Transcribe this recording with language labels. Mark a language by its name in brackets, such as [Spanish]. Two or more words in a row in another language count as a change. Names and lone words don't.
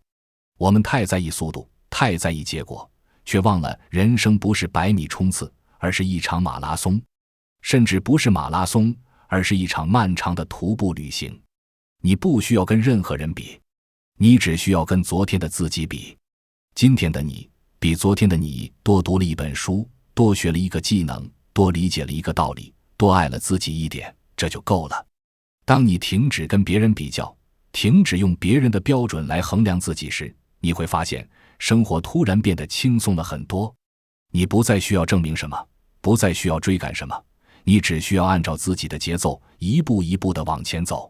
[Chinese] 我們太在意速度，太在意結果，卻忘了人生不是100米衝刺，而是一場馬拉松。甚至不是馬拉松，而是一場漫長的徒步旅行。你不需要跟任何人比，你只需要跟昨天的自己比。今天的你比昨天的你多讀了一本書，多學了一個技能，多理解了一個道理，多愛了自己一點，這就夠了。當你停止跟別人比較，停止用別人的標準來衡量自己時，你會發現生活突然變得輕鬆了很多。你不再需要證明什麼，不再需要追趕什麼，你只需要按照自己的節奏一步一步地往前走。